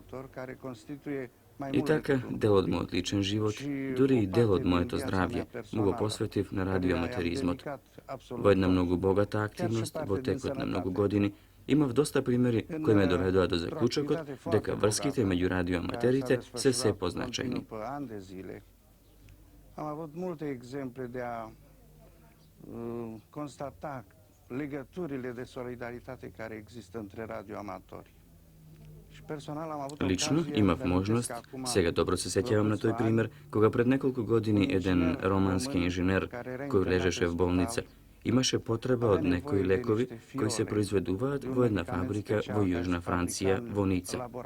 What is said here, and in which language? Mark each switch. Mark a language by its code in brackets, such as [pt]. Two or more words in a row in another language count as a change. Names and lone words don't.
[mk] И така, дел од мојот личен живот, дури и дел од моето здравје, му го посветив на радиоаматеризмот. Во една многу богата активност, во текот на многу години, имав доста примери кои ме доведоа до заклучокот дека врските меѓу радиоаматерите се се позначајни. [ro] Am avut multe exemple de a constata legăturile de solidaritate care există între radioamatori. [mk] Лично имав можност, сега добро се сеќавам на тој пример, кога пред неколку години еден романски инженер кој лежеше в болница, имаше потреба од некои лекови кои се произведуваат во една фабрика во Јужна Франција, во Ница.